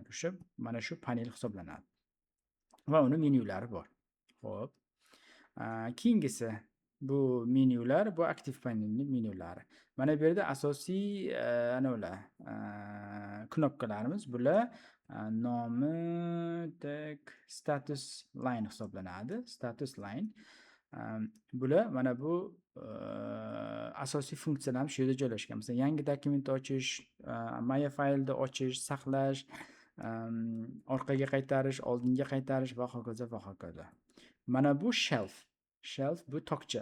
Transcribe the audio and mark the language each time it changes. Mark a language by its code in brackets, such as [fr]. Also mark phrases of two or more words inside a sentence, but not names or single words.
[uz] O'sha mana shu panel hisoblanadi. Va uni menyulari bor. Xo'p. Keyingisi bu menyular, bu aktiv panelning menyulari. Mana bu yerda asosiy ular knopkalarimiz, bular nomi [en] status line [uz] hisoblanadi. [en] Status line. [uz] Bular mana bu asosiy funksiyalarimiz shu yerda joylashgan. Masalan, yangi dokument ochish, Maya faylni ochish, saqlash, orqaga qaytarish, oldinga qaytarish va hokazo va hokazo. Mana bu shelf bu tokcha.